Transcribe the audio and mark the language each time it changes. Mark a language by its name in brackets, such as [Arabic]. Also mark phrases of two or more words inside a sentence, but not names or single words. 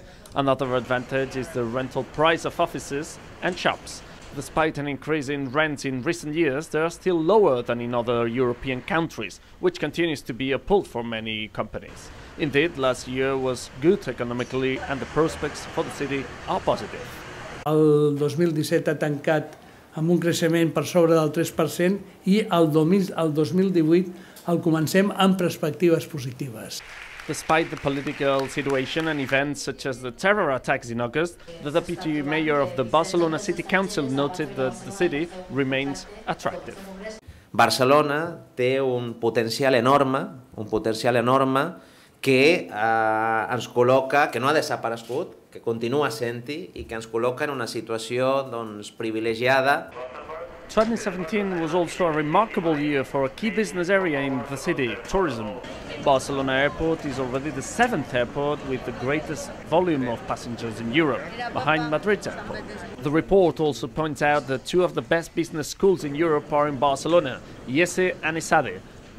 [English] Another advantage is the rental price of offices and shops. Despite an increase in rents in recent years, they are still lower than in other European countries, which continues to be a pull for many companies. Indeed, last year was good economically and the prospects for the city are positive. [Catalan] El 2017 ha tancat amb un creixement per sobre del 3% i el 2018 el comencem amb perspectives positives. [English] Despite the political situation and events such as the terror attacks in August, the deputy mayor of the Barcelona City Council noted that the city remains attractive. [Catalan] Barcelona té un potencial enorme que ens col·loca, que no ha desaparegut, que continua sent-hi i que ens col·loca en una situació privilegiada. [English] 2017 was also a remarkable year for a key business area in the city, tourism. Barcelona Airport is already the 7th airport with the greatest volume of passengers in Europe, behind Madrid's airport. The report also points out that two of the best business schools in Europe are in Barcelona, IESE and ESADE.